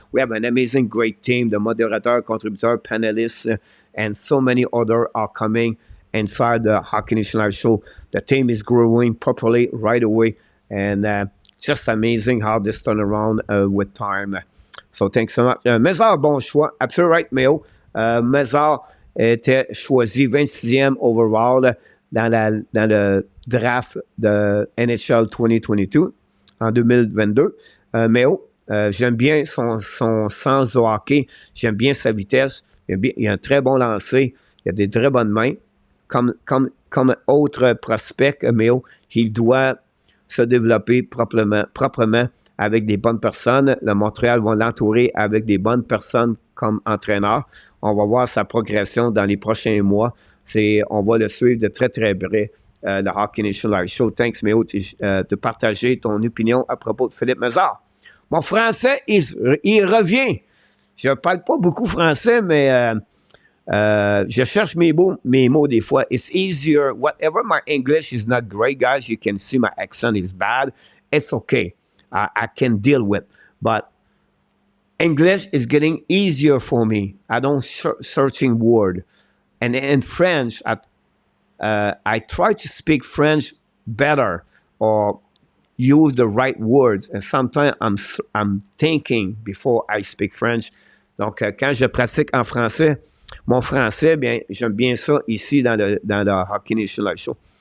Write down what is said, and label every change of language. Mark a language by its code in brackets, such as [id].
[en] We have an amazing, great team, the moderator, contributor, panelists, and so many other are coming inside the Hockey Nation Live Show. The team is growing properly right away. And just amazing how this turn around with time. So thanks so much. Mézard, [fr] bon choix. [en] Absolutely right, Méo. [fr] Mézard était choisi 26e overall dans le draft de NHL 2022 en 2022. J'aime bien son sens de hockey. J'aime bien sa vitesse. Il a un très bon lancer. Il a des très bonnes mains. Comme autre prospect, Méo, il doit se développer proprement avec des bonnes personnes. Le Montréal va l'entourer avec des bonnes personnes comme entraîneur. On va voir sa progression dans les prochains mois. On va le suivre de très, très près, le Hockey Nation Live Show. Thanks, Méo, de partager ton opinion à propos de Philippe Mézard. Mon français, il revient. Je ne parle pas beaucoup français, mais je cherche mes mots des fois. [en] It's easier. Whatever my English is not great, guys, you can see my accent is bad. It's okay. I can deal with. But English is getting easier for me. I don't searching word. And in French, I try to speak French better or use the right words. And sometimes I'm thinking before I speak French. [fr] Donc, quand je pratique en français, mon français, bien, j'aime bien ça ici dans le Hockey Nation Live Show.